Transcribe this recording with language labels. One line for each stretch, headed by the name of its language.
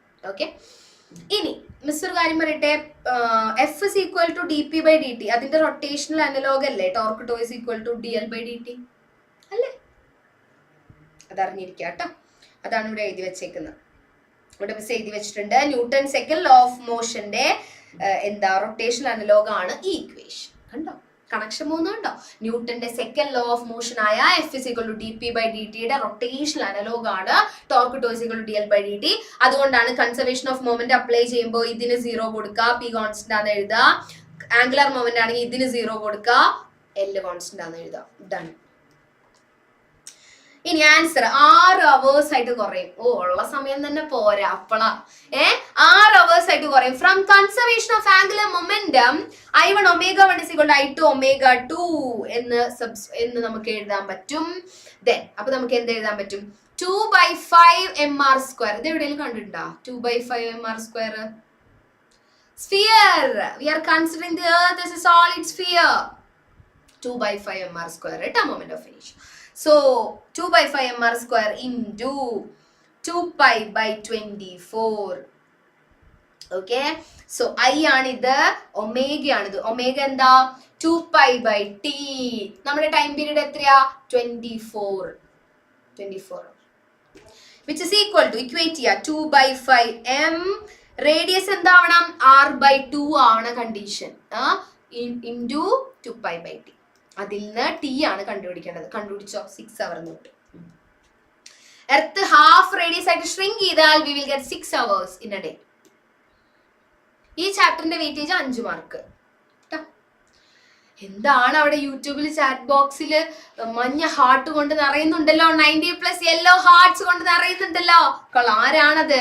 Malayalam: Okay, ഇനി miss ഒരു കാര്യം പറയട്ടെ,
English: F is equal to dp by dt
Malayalam: അതിന്റെ റൊട്ടേഷണൽ അനലോഗ് അല്ലേ
English: torque tau is equal to dl by dt
Malayalam: അല്ലേ? അതറിഞ്ഞിരിക്കുക കേട്ടോ. അതാണ് ഇവിടെ എഴുതി വെച്ചേക്കുന്നത്. ഇവിടെ മിസ് എഴുതി വെച്ചിട്ടുണ്ട്, ന്യൂട്ടൺ സെക്കൻഡ് ലോ ഓഫ് മോഷന്റെ എന്താ റൊട്ടേഷണൽ അനലോഗ് ആണ് ഈ ഇക്വേഷൻ. കണ്ടോ കണക്ഷൻ പോകുന്നുണ്ടോ? ന്യൂട്ടന്റെ സെക്കൻഡ് ലോ ഓഫ് മോഷൻ ആയ
English: F is equal to dp by dt
Malayalam: യുടെ റൊട്ടേഷണൽ അനലോഗ് ആണ് torque to
English: is equal to dl by dt.
Malayalam: അതുകൊണ്ടാണ് കൺസർവേഷൻ ഓഫ് മൊമെന്റ് അപ്ലൈ ചെയ്യുമ്പോൾ ഇതിന് 0 കൊടുക്കുക, p കോൺസ്റ്റന്റ് ആണെന്ന് എഴുതുക. ആംഗുലർ മൊമെന്റ് ആണെങ്കിൽ ഇതിന് 0 കൊടുക്കുക, L കോൺസ്റ്റന്റ് ആണെന്ന് എഴുതുക. ഡൺ. ഇനി ആൻസർ 6 hours ആയിട്ട് കുറയും. ഉള്ള സമയം തന്നെ പോരാ അപ്പളാ. 6 hours ആയിട്ട് കുറയും. From conservation of angular momentum
English: I1 ω1 is equal to I2 ω2
Malayalam: എന്ന് നമുക്ക് എഴുതാൻ പറ്റും. ദെൻ അപ്പൊ നമുക്ക് എന്ത് എഴുതാൻ പറ്റും? 2/5 mr². ഇത് എവിടെയെങ്കിലും കണ്ടിട്ടുണ്ടോ? 2/5 mr². Sphere.
English: We are considering the earth as a solid sphere. 2/5 mr²
Malayalam: കേട്ടോ
English: moment of inertia. So 2/5 mr² into 2π/24.
Malayalam: Okay, so I ആണിത്, ഒമേഗ ആണിത്. ഒമേഗ എന്താ? 2π/t. നമ്മുടെ ടൈം പീരീഡ് എത്രയാ? 24, which is equal to equate ചെയ്യാ 2/5m. Radius എന്താവണം? r/2 ആവണ condition into 2π/t. അതിൽ നിന്ന് ടി ആണ് കണ്ടുപിടിക്കേണ്ടത്. കണ്ടുപിടിച്ചോ? 6 hours തൊട്ട്. എർത്ത് ഹാഫ് റേഡിയസ് ആയിട്ട് ഷ്രിങ്ക് ചെയ്താൽ
English: we will get 6 hours in a day.
Malayalam: ഈ ചാപ്റ്ററിന്റെ വെയിറ്റേജ് 5 മാർക്ക്. എന്താണ് അവിടെ യൂട്യൂബിൽ ചാറ്റ് ബോക്സിൽ മഞ്ഞ ഹാർട്ട് കൊണ്ട് നിറയുന്നുണ്ടല്ലോ, 90+ യെല്ലോ ഹാർട്ട്സ് കൊണ്ട് നിറയുന്നുണ്ടല്ലോ. ആരാണത്?